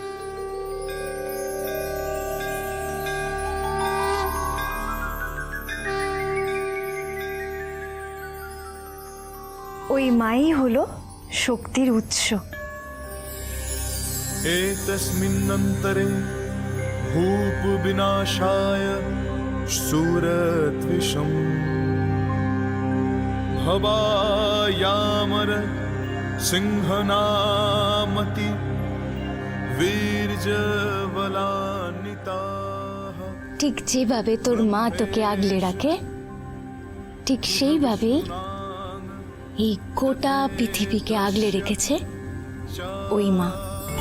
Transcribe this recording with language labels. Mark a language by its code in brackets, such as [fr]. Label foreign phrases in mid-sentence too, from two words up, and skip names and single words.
[bn] ওই মাই হলো শক্তির উৎস। [sa] एतस्मिन्नन्तरे भूप विनाशाय सूरद्विषम् भवायामर सिंहनामति वीर्यबलान्विताः। [bn] ঠিক যেভাবে তোর মা তোকে আগলে রাখে, ঠিক সেইভাবেই এই গোটা পৃথিবীকে আগলে রেখেছে ওই মা।